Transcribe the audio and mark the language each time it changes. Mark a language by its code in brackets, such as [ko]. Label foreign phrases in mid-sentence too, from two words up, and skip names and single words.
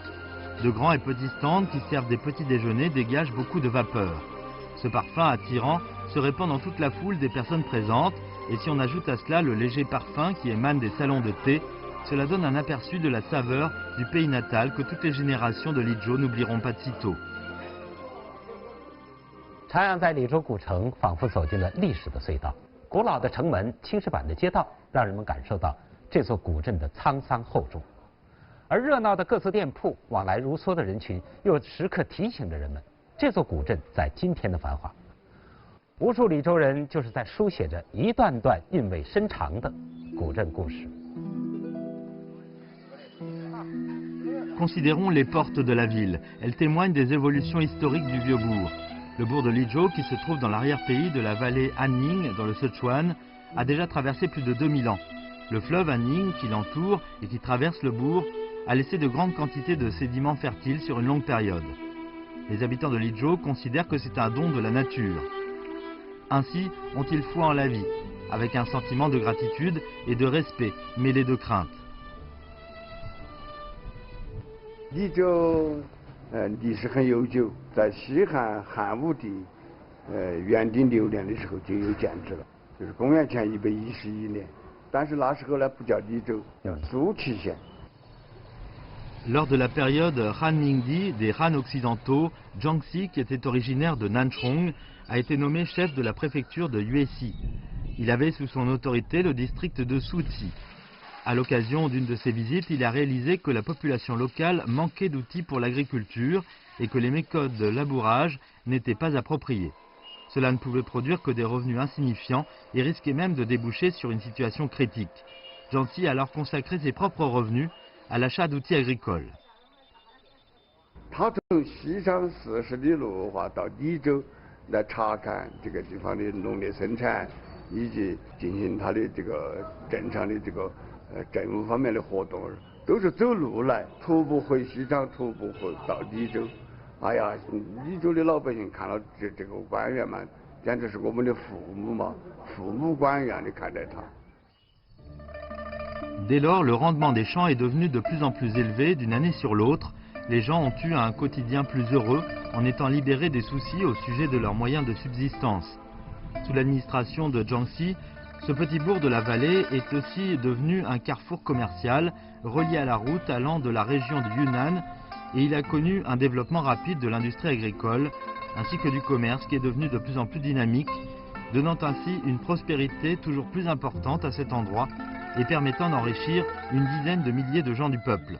[fr] De grands et petits stands qui servent des petits déjeuners dégagent beaucoup de vapeur. Ce parfum attirant se répand dans toute la foule des personnes présentes, et si on ajoute à cela le léger parfum qui émane des salons de thé, cela donne un aperçu de la saveur du pays natal que toutes les générations de Lizhou n'oublieront pas de sitôt. [zh] 徜徉在澧州古城，仿佛走进了历史的隧道。古老的城门、青石板的街道，让人们感受到这座古镇的沧桑厚重。而热闹的各色店铺、往来如梭的人群，又时刻提醒着人们，这座古镇在今天的繁华。无数澧州人就是在书写着一段段韵味深长的古镇故事。 [fr] Considérons les portes de la ville. Elles témoignent des évolutions historiques du vieux bourg. Le bourg de Lizhou, qui se trouve dans l'arrière-pays de la vallée Anning, dans le Sichuan, a déjà traversé plus de 2000 ans. Le fleuve Anning, qui l'entoure et qui traverse le bourg, a laissé de grandes quantités de sédiments fertiles sur une longue période. Les habitants de Lizhou considèrent que c'est un don de la nature. Ainsi ont-ils foi en la vie, avec un sentiment de gratitude et de respect mêlé de crainte. [zh] 澧州历史很悠久，在西汉汉武帝元鼎6年的时候就有建制了，就是公元前111年。但是那时候呢不叫澧州，叫朱祁县。 [fr] Lors de la période Han Ningdi des Han occidentaux, Zhang Xi, qui était originaire de Nanchong, a été nommé chef de la préfecture de Yuexi. Il avait sous son autorité le district de Suci. À l'occasion d'une de ses visites, il a réalisé que la population locale manquait d'outils pour l'agriculture et que les méthodes de labourage n'étaient pas appropriées. Cela ne pouvait produire que des revenus insignifiants et risquait même de déboucher sur une situation critique. Zhang Xi a alors consacré ses propres revenus à l'achat d'outils agricoles. [zh] 他从西上40里路话到澧州来查看这个地方的农业生产，以及进行他的这个正常的这个政务方面的活动，都是走路来，徒步回西昌，徒步回到澧州。哎呀，澧州的老百姓看到这个官员嘛，简直是我们的父母嘛，父母官一样的看待他。 [fr] Dès lors, le rendement des champs est devenu de plus en plus élevé d'une année sur l'autre. Les gens ont eu un quotidien plus heureux en étant libérés des soucis au sujet de leurs moyens de subsistance. Sous l'administration de Zhang Xi, Ce petit bourg de la vallée est aussi devenu un carrefour commercial relié à la route allant de la région du Yunnan et il a connu un développement rapide de l'industrie agricole ainsi que du commerce qui est devenu de plus en plus dynamique, donnant ainsi une prospérité toujours plus importante à cet endroit et permettant d'enrichir une dizaine de milliers de gens du peuple.